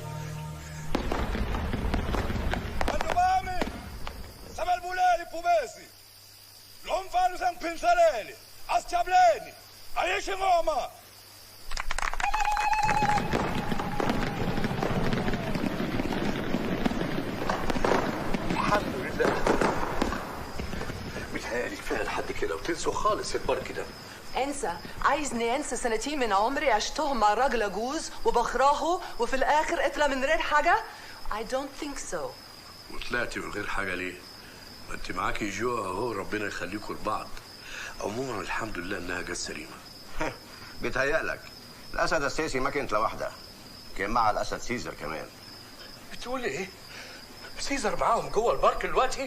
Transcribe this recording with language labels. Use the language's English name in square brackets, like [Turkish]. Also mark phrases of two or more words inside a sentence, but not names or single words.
[Zulu] Andobami, sabalbuleli pubesi. Lo mfana usangiphinselele. Asijabuleni. Ayisho ingoma. [Arabic] الحمد لله. متهيألي كفايه لحد كده وتنسوا خالص البارك ده. انسى، عايزني انسى سنتين من عمري عشتهم مع راجل جوز وبكرهه وفي الاخر قتله من غير حاجه؟ [English] I don't think so. [Arabic] وطلعتي من غير حاجه ليه؟ ما انت معاكي جو اهو، ربنا يخليكم لبعض. عموما الحمد لله انها جت سليمه. بيتهيألك الاسد السيسي ما كانت لوحده، كان مع الاسد سيزر كمان. بتقول ايه؟ سيزر معاهم جوه البارك دلوقتي؟